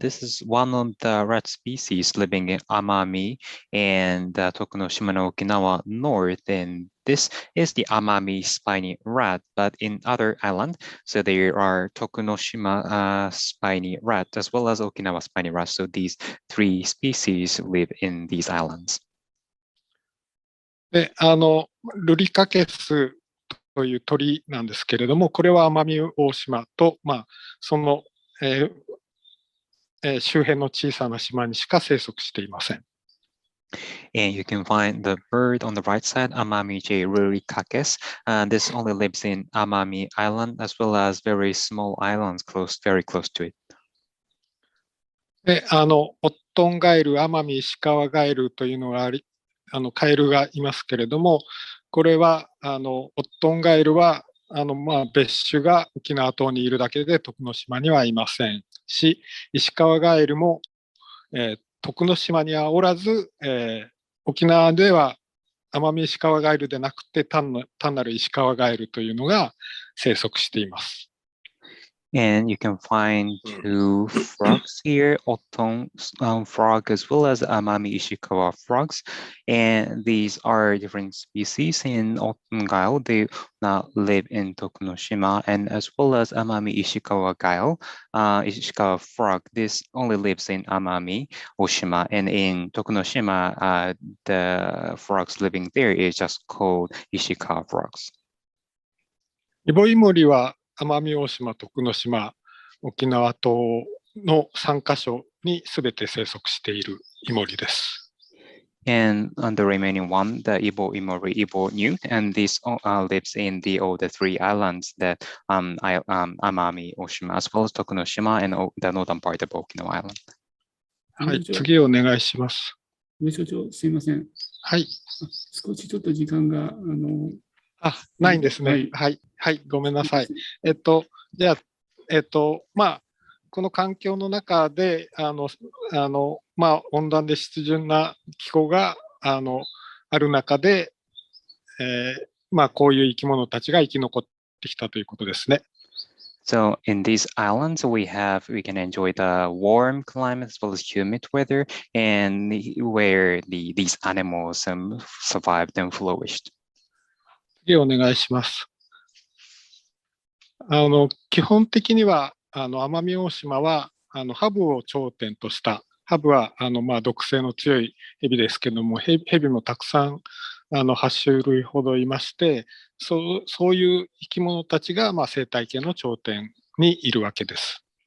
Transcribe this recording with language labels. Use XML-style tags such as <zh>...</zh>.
<en>This is one of the rat species living in Amami and Tokunoshima no Okinawa North. And this is the Amami Spiny Rat, but in other islands. So there are Tokunoshima Spiny Rat as well as Okinawa Spiny Rat. So these three species live in these islands.</en> <ja>で、ルリカケスという鳥なんですけれども、これは奄美大島と、その、周辺の小さな島にしか生息していません。</ja> <en>And you can find the bird on the right side, Amami-J rurikakis. This only lives in Amami Island, as well as very small islands very close to it.</en> <ja>で、オットンガエル、奄美石川ガエルというのがあり、カエルがいますけれども、これは、オットンガエルは、別種が沖縄島にいるだけで徳之島にはいませんし、石川ガエルも、徳之島にはおらず、沖縄では奄美石川ガエルでなくて単なる石川ガエルというのが生息しています。</ja> <en>And you can find two frogs here, Oton frog as well as Amami-Ishikawa frogs. And these are different species. In Oton Gael, they live in Tokunoshima, and as well as Amami-Ishikawa Gael, Ishikawa frog, this only lives in Amami-Oshima. And in Tokunoshima, the frogs living there is just called Ishikawa frogs.</en> <ja>イボイモリは奄美大島、徳之島、沖縄島の3カ所にすべて生息しているイモリです。</ja> <en>And the remaining one, the Ibo Imori Ibo Newt, and this lives in all the three islands that Amami-Oshima, as well as Tokunoshima and the northern part of Okinawa Island.</en> <ja>はい、次お願いします。上所長、すいません。はい。少しちょっと時間が、ないんですね。はい、はい、ごめんなさい。じゃあ、この環境の中で、温暖で湿潤な気候がある中で、こういう生き物たちが生き残ってきたということですね。</ja> <en>So in these islands, we can enjoy the warm climate as well as humid weather, and where these animals survived and flourished.</en> <ja>次お願いします。基本的には奄美大島はハブを頂点とした、ハブは毒性の強いヘビですけども、ヘビもたくさん8種類ほどいまして、そういう生き物たちが生態系の頂点にいるわけです。</ja>